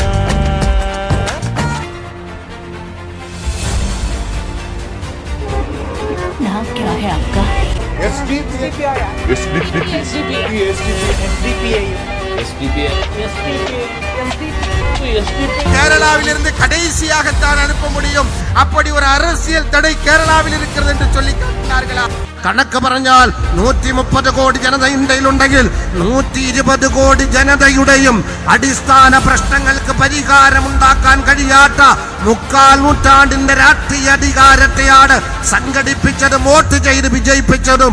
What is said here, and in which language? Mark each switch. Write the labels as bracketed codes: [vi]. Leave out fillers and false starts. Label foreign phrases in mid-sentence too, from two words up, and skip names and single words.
[hi] नाम क्या है आपका? [ta] கேரளாவிலிருந்து கடைசியாகத்தான் அனுப்ப முடியும். அப்படி ஒரு அரசியல் தடை கேரளாவில் இருக்கிறது என்று சொல்லி காட்டினார்களா? [ml] കണക്ക് പറഞ്ഞാൽ 130 കോടി ജനത ഇന്ത്യയിലുണ്ടെങ്കിൽ 120 കോടി ജനതയുടെയും അടിസ്ഥാന പ്രശ്നങ്ങൾക്ക് പരിഹാരമുണ്ടാക്കാൻ കഴിയാത്ത 3/4 നൂറ്റാണ്ടിന്റെ രാഷ്ട്രീയ അധികാരത്തെയാണ് സംഘടിപ്പിച്ചതും വോട്ട് ചെയ്ത് വിജയിപ്പിച്ചതും.